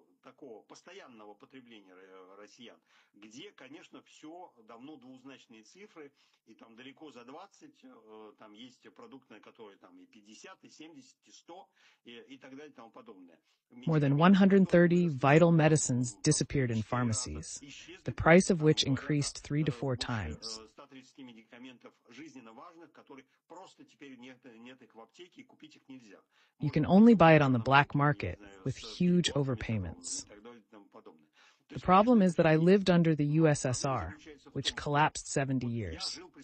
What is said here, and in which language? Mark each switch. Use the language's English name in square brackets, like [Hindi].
[Russian] такого постоянного потребления россиян, где, конечно, все давно двузначные цифры, и там далеко за 20, там есть продукты, на которые там и 50, и 70, и 100, и так далее, и тому подобное. [English] More than 130 vital medicines disappeared in pharmacies, the price of which increased 3 to 4 times. [Russian] 130 медикаментов жизненно важных, которые просто теперь нет их в аптеке, и купить их нельзя. [English] You can only buy it on the black market with huge overpayments. The problem is that I lived under the USSR, which collapsed 70 years.